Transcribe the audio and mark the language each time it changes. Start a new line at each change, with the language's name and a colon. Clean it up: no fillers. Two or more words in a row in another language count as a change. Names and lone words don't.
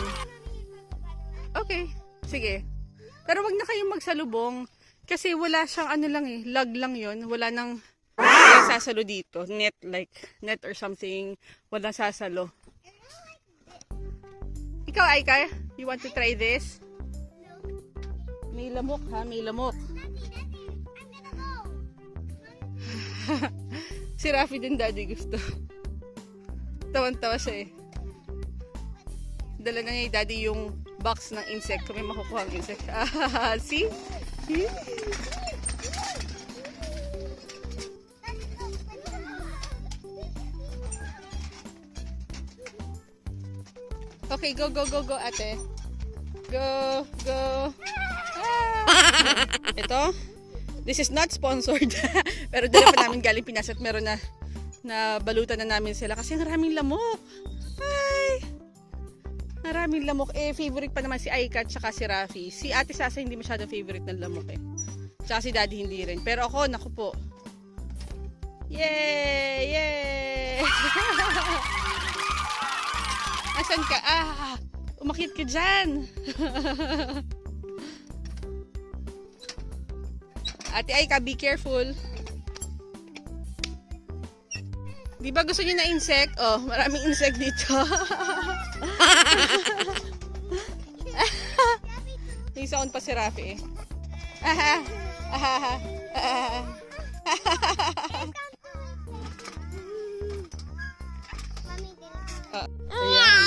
Filipino: Okay. Sige. Pero wag na kayong magsalubong. Kasi wala siyang ano lang eh. Lug lang yun. Wala nang sasalo dito.
English: Net or something.
Filipino: Walang sasalo. Ikaw, Aika?
English: You want to try this?
Filipino: May lamok ha? May lamok. Si Rafi din, Daddy, gusto. Tawan-tawa siya eh. Dala na niya Daddy yung box ng insect. Kung may makukuha ang insect.
English: See? Okay, go, ate. Go. Ito. This is not sponsored.
Filipino: Pero dala pa namin galing Pinas at meron na na balutan na namin sila kasi maraming lamok. Ay! Maraming lamok. Favorite pa naman si Aika at saka si Rafi. Si Ate Sasa hindi masyado favorite ng lamok Tsaka si Daddy hindi rin. Pero ako, naku po. Yay! Yay! Asan ka? Umakyat ka dyan. Ate Aika,
English: be careful.
Filipino: Di ba gusto niyo na insect? Oh, maraming insect dito. May sound pa si Rafi Ayan.